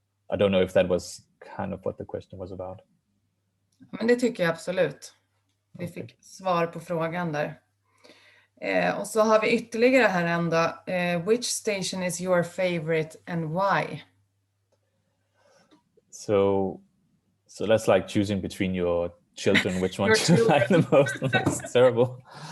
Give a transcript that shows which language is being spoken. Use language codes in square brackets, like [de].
[en] I don't know if that was kind of what the question was about. [sv] Men det tycker jag absolut. Vi fick svar på frågan där. Och så har vi ytterligare här ändå. [en] Which station is your favorite and why? So that's like choosing between your children, which one you like the most. That's terrible.